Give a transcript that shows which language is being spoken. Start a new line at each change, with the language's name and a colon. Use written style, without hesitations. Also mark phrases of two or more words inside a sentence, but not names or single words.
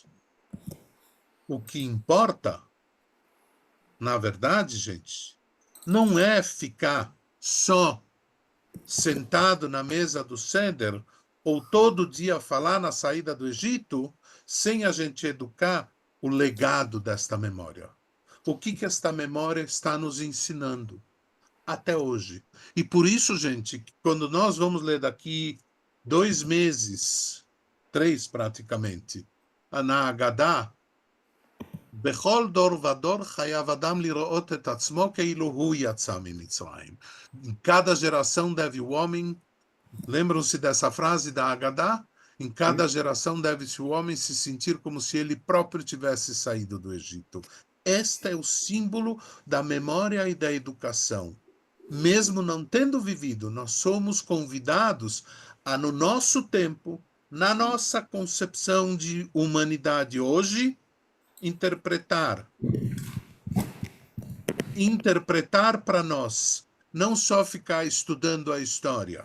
Portuguese: O que importa, na verdade, gente, não é ficar só sentado na mesa do Seder ou todo dia falar na saída do Egito sem a gente educar o legado desta memória. O que esta memória está nos ensinando? até hoje. E por isso, gente, quando nós vamos ler daqui 2 meses, 3 praticamente, na Haggadah,
Hebrew: בכל דור ודור חייב אדם לראות את עצמו כאילו הוא יצא ממצרים.
Portuguese: Em cada geração deve o homem, lembram-se dessa frase da Haggadah? Em cada geração deve-se o homem se sentir como se ele próprio tivesse saído do Egito. Este é o símbolo da memória e da educação. Mesmo não tendo vivido, nós somos convidados a, no nosso tempo, na nossa concepção de humanidade hoje, interpretar para nós, não só ficar estudando a história.